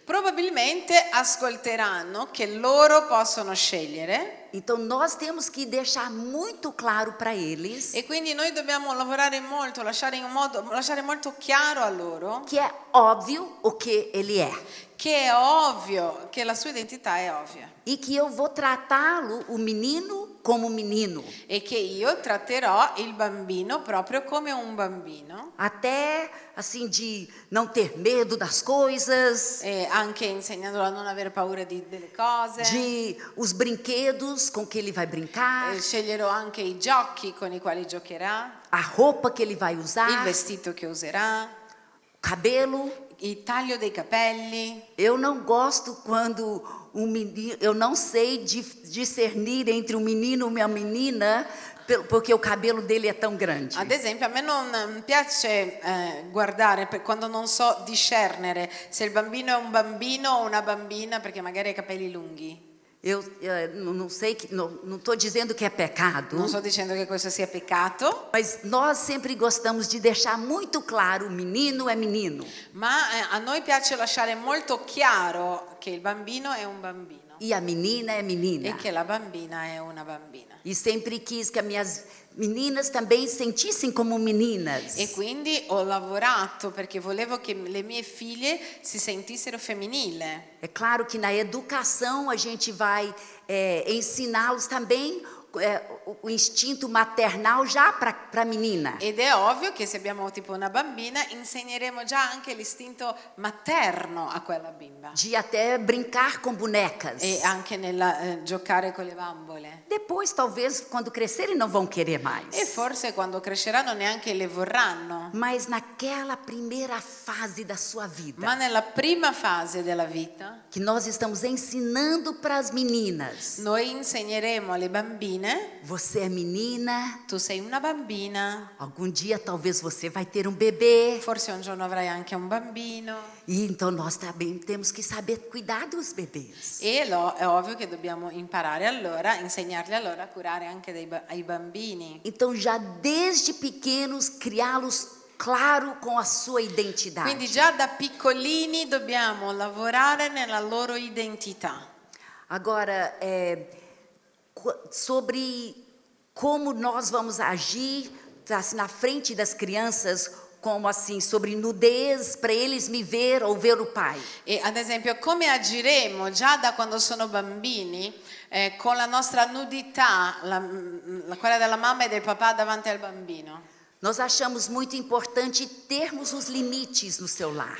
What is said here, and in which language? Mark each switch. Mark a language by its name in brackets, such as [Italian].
[Italian] probabilmente ascolteranno che loro possono scegliere. [Portuguese] Então nós temos que deixar muito claro para eles [Italian] E quindi noi dobbiamo lavorare molto, lasciare molto chiaro a loro [Portuguese] que é óbvio o que ele é. [Italian] che è ovvio, che la sua identità è ovvia [Portuguese] E que eu vou tratá-lo, o menino, como menino. [Italian] e che io tratterò il bambino proprio come un bambino, [Portuguese] Até assim de não ter medo das coisas, [Italian] e anche insegnandolo a non avere paura delle cose. [Portuguese] de os brinquedos com que ele vai brincar, [Italian] Sceglierò anche i giochi con i quali giocherà, [Portuguese] a roupa que ele vai [Italian] il [Portuguese] usar, [Italian] vestito che userà, [Portuguese] cabelo. [Italian] il taglio dei capelli. [Portuguese] Eu não gosto quando um menino, eu não sei discernir entre um menino e uma menina, porque o cabelo dele é tão grande. [Italian] Ad esempio, a me non piace guardare quando non so discernere se il bambino è un bambino o una bambina perché magari ha i capelli lunghi. [Portuguese] Eu não sei, não estou dizendo que é pecado, [Italian] Non sto dicendo che questo sia peccato, [Portuguese] mas nós sempre gostamos de deixar muito claro, menino é menino. [Italian] ma a noi piace lasciare molto chiaro che il bambino è un bambino [Portuguese] E a menina é menina. [Italian] e che la bambina è una bambina. [Portuguese] E sempre quis que as minhas meninas também sentissem como meninas. [Italian] E quindi ho lavorato perché volevo che le mie figlie si sentissero femminile. [Portuguese] É claro que na educação a gente vai ensiná-los também o instinto maternal já para a menina. [Italian] Ed è ovvio che se abbiamo tipo una bambina insegneremo già anche l'istinto materno a quella bimba [Portuguese] De até brincar com bonecas. [Italian] e anche nel giocare con le bambole. [Portuguese] Depois, talvez, quando crescerem, não vão querer mais. [Italian] E forse quando cresceranno neanche le vorranno. [Portuguese] Mas naquela primeira fase da sua vida, [Italian] Ma nella prima fase della vita [Portuguese] que nós estamos ensinando para as meninas. [Italian] noi insegneremo alle bambine, [Portuguese] Você é menina, [Italian] tu sei una bambina, [Portuguese] algum dia talvez você vai ter um bebê. [Italian] forse un giorno avrai anche un bambino. [Portuguese] E então nós também temos que saber cuidar dos bebês. [Italian] E è ovvio che dobbiamo imparare allora, insegnarli allora a curare anche ai bambini. [Portuguese] Então já desde pequenos criá-los claro com a sua identidade. [Italian] Quindi già da piccolini dobbiamo lavorare nella loro identità. [Portuguese] Agora, sobre como nós vamos agir assim, na frente das crianças, como assim, sobre nudez, para eles me ver ou ver o pai. [Italian] E ad esempio come agiremo già da quando sono bambini con la nostra nudità, quella della mamma e del papà davanti al bambino. [Portuguese] Nós achamos muito importante termos os limites no seu lar.